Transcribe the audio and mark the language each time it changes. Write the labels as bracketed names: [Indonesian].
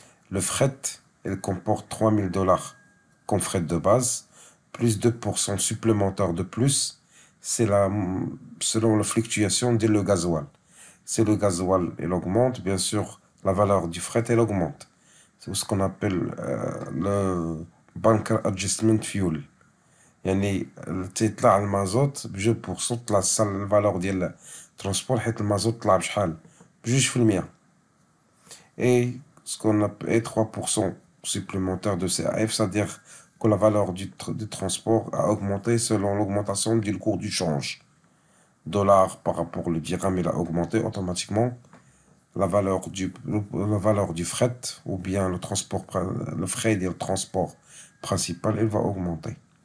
[French] Le fret, il comporte 3000 dollars comme frais de base, plus 2% supplémentaire de plus. C'est selon la fluctuation de le gasoil. Si le gasoil, il augmente, bien sûr, la valeur du fret, elle augmente. C'est ce qu'on appelle le Bunker Adjustment Fuel. [Arabic] يعني تيطلع المازوت ب2% تطلع الفالور ديال الترونسبور حيت المازوت طلع بشحال ب2%. [French] Et ce qu'on appelle 3% supplémentaire de CAF, c'est-à-dire que la valeur du transport a augmenté selon l'augmentation du cours du change. Dollar par rapport au dirham, il a augmenté automatiquement. La valeur du fret ou bien le frais de transport principal, il va augmenter.